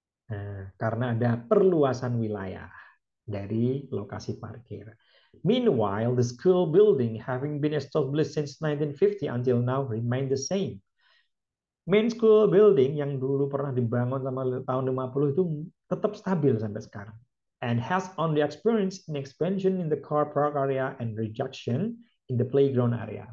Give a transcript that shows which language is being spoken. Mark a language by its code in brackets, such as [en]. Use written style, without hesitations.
[id] Nah, karena ada perluasan wilayah dari lokasi parkir. [en] Meanwhile, the school building having been established since 1950 until now remain the same. Main school building [id] yang dulu pernah dibangun sama tahun 50 itu tetap stabil sampai sekarang. [en] And has only experienced an expansion in the car park area and reduction in the playground area.